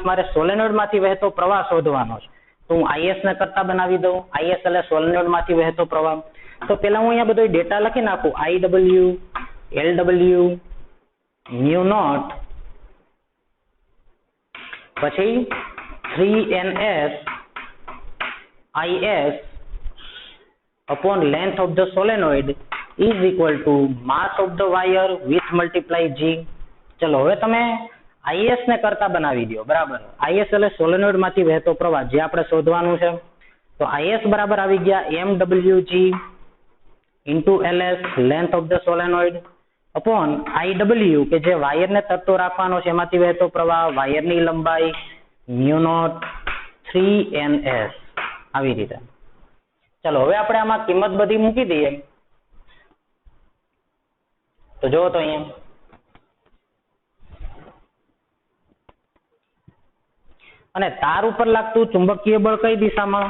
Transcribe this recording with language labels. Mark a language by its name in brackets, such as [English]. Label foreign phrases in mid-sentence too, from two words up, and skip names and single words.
[Gujarati] મારે સોલેનોઇડમાંથી વહેતો પ્રવાહ શોધવાનો છે, તો હું IS ને કરતા બનાવી દઉં. IS એટલે સોલેનોઇડમાંથી વહેતો પ્રવાહ. તો પેલા હું અહીંયા બધો ડેટા લખી નાખું, IW, LW, μ0, પછી 3NS [English] IS upon length of the solenoid is equal to mass of the wire with multiply G. [Gujarati] ચલો હવે તમે IS ને કરતા બનાવી દો, બરાબર. IS એટલે સોલેનોઇડ માંથી વહેતો પ્રવાહ જે આપણે શોધવાનું છે. તો IS બરાબર આવી ગયા [English] MWG into LS, length of the solenoid, upon IW [Gujarati] કે જે વાયરને તરતો રાખવાનો છે એમાંથી વહેતો પ્રવાહ, વાયરની લંબાઈ, μ0 3NS. આવી રીતે. ચલો હવે આપણે આમાં કિંમત બધી મૂકી દઈએ. તો જો તો અહીંયા અને તાર ઉપર લાગતું ચુંબકીય બળ કઈ દિશામાં?